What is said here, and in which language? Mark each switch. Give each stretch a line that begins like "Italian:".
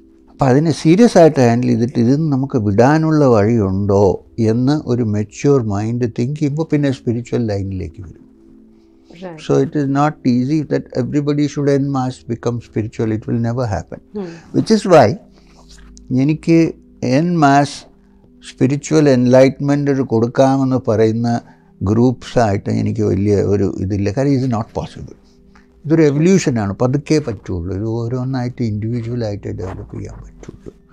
Malayalam: അപ്പം അതിനെ സീരിയസ് ആയിട്ട് ഹാൻഡിൽ ചെയ്തിട്ട് ഇതിന് നമുക്ക് വിടാനുള്ള വഴിയുണ്ടോ എന്ന് ഒരു മെച്യൂർ മൈൻഡ് തിങ്ക് ചെയ്യുമ്പോൾ പിന്നെ സ്പിരിച്വൽ ലൈനിലേക്ക് വരും.
English: So it is not easy that everybody should en masse become spiritual. It will never happen. Which is why
Malayalam: എനിക്ക് en masse സ്പിരിച്വൽ എൻലൈറ്റ്മെൻറ്റ് കൊടുക്കാമെന്ന് പറയുന്ന ഗ്രൂപ്പ്സായിട്ട് എനിക്ക് വലിയ ഒരു ഇതില്ല. കാര്യം ഇത്
English: Not possible.
Malayalam: ഇതൊരു എവല്യൂഷനാണ്, പതുക്കെ പറ്റുള്ളൂ. ഇത് ഓരോന്നായിട്ട് ഇൻഡിവിജ്വലായിട്ട് ഡെവലപ്പ് ചെയ്യാൻ പറ്റുള്ളൂ.